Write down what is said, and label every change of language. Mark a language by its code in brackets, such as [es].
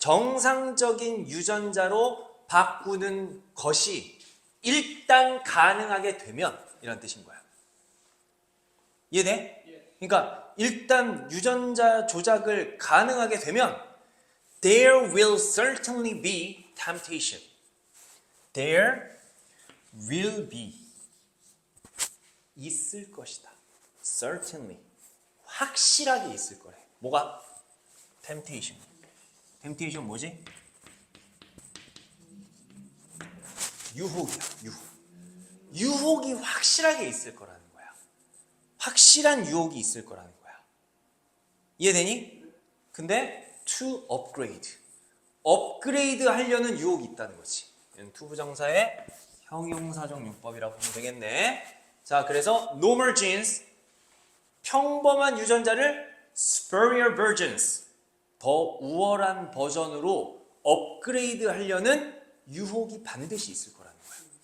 [ko] 정상적인 유전자로 바꾸는 것이 일단 가능하게 되면 이런 뜻인 거야. 이해돼? 그러니까 일단 유전자 조작을 가능하게 되면 [en] there will certainly be temptation. There will be [ko] 있을 것이다. Certainly 확실하게 있을 거래. 뭐가? Temptation. Temptation 뭐지? 유혹이야. 유혹이 확실하게 있을 거라는 거야. 확실한 유혹이 있을 거라는 거야. 이해되니? [en] 근데 to upgrade. [ko] 업그레이드 하려는 유혹이 있다는 거지. 얘는 to 부정사의 형용사적 용법이라고 보면 되겠네. 자, 그래서 [en] normal genes [ko] 평범한 유전자를 [en] superior versions [ko] 더 우월한 버전으로 업그레이드 하려는 유혹이 반드시 있을 거라는 거야.